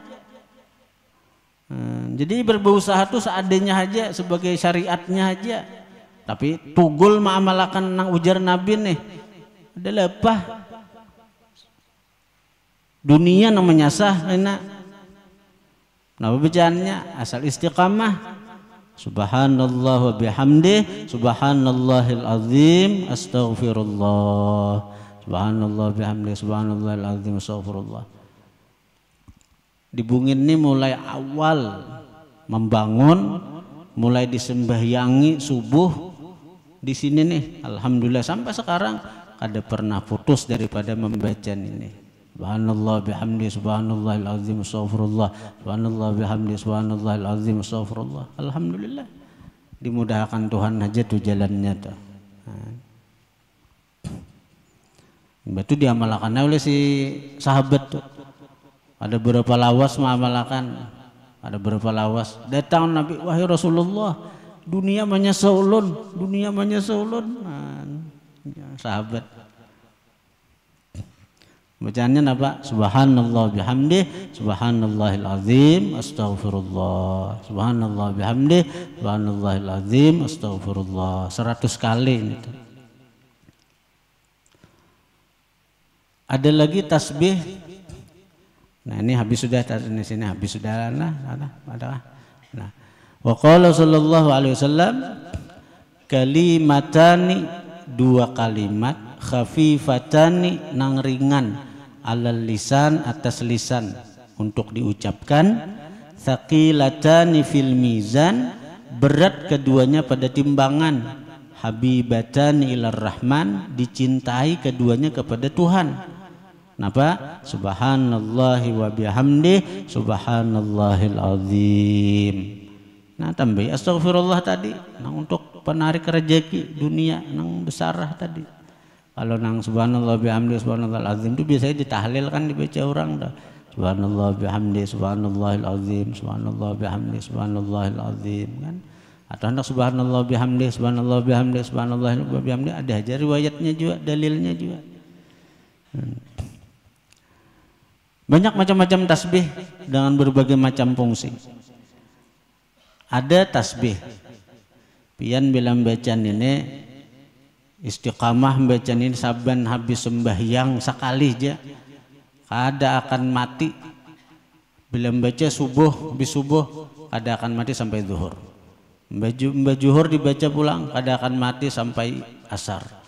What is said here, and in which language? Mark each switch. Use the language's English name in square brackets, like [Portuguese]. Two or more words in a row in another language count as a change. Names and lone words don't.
[Banjar] Jadi berusaha tuh seadanya aja, sebagai syariatnya aja. Tapi tugul ma'amalakan nang ujar Nabi nih, ada lepah. Dunia nang menyasah enak. Nah bacaannya asal istiqamah. [Arabic] سبحان الله وبحمده سبحان الله العظيم أستغفر الله. سبحان الله بحمده سبحان الله العظيم أستغفر الله. [Banjar] Dibungin ini mulai awal membangun, mulai disembahyangi subuh di sini nih, alhamdulillah sampai sekarang kada pernah putus daripada membaca ini. [Arabic] سبحان الله بحمده سبحان الله العظيم أستغفر الله، سبحان الله بحمده سبحان الله العظيم أستغفر الله. [Banjar] Alhamdulillah dimudahkan Tuhan aja tuh jalannya tuh. Itu diamalkan oleh si sahabat tuh. Ada beberapa lawas mengamalkan, ada beberapa lawas datang Nabi, wahai Rasulullah, dunia menyasa ulun, dunia menyasa ulun. Sahabat bacaannya apa? [Arabic] سبحان الله بحمده سبحان الله العظيم أستغفر الله، سبحان الله بحمده سبحان الله العظيم أستغفر الله, [Banjar] 100 kali itu. Ada lagi tasbih. Nah ini habis sudah, di sini habis sudah lah, ada. Nah, [Arabic] وقال صلى الله عليه وسلم, [Banjar] kalimatani, 2 kalimat, khafifatani nang ringan, [Arabic] على اللسان [Banjar] atas lisan untuk diucapkan, [Arabic] ثقيلتان في الميزان [Banjar] berat keduanya pada timbangan, [Arabic] حبيبتان إلى الرحمن [Banjar] dicintai keduanya kepada Tuhan. Napa? [Arabic] سبحان الله وبحمده سبحان الله العظيم. [Banjar] Nah tambah astagfirullah tadi nang untuk penarik rezeki dunia nang besarah tadi. Kalau nang [Arabic] سبحان الله بحمده سبحان الله العظيم [Banjar] itu biasanya ditahlil kan, dibaca orang dah. [Arabic] سبحان الله بحمده سبحان الله العظيم، سبحان الله بحمده سبحان الله العظيم kan. [Banjar] Atau hendak [Arabic] سبحان الله بحمده سبحان الله بحمده سبحان الله بحمده, [Banjar] ada aja riwayatnya juga, dalilnya juga. Banyak macam-macam tasbih dengan berbagai macam fungsi. Ada tasbih pian bilang bacaan ini istiqamah, bacaan ini saban habis sembahyang sekali aja kada akan mati. Bila membaca subuh, habis subuh kada akan mati sampai zuhur. Mbak zuhur dibaca pulang kada akan mati sampai asar.